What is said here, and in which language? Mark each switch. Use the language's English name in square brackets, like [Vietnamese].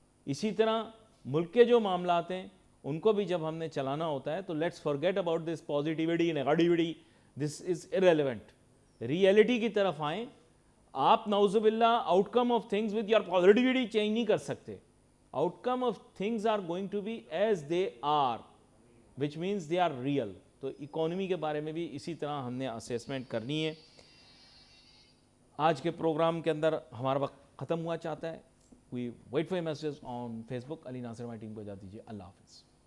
[Urdu] اسی طرح ملک کے جو معاملات ہیں ان کو بھی جب ہم نے چلانا ہوتا ہے تو [English] Let's forget about this positivity negativity, this is irrelevant. [Urdu] Reality کی طرف آئیں. آپ نعوذ باللہ [English] outcome of things with your positivity [Urdu] change نہیں کر سکتے. [English] Outcome of things are going to be as they are, which means they are real. [Urdu] تو اکانومی کے بارے میں بھی اسی طرح ہم نے اسیسمنٹ کرنی ہے. آج کے پروگرام کے اندر ہمارا وقت ختم ہوا چاہتا ہے. [English] We wait for messages on Facebook. [Urdu] علی ناصر ہماری ٹیم کو اجازت دیجیے. اللہ حافظ.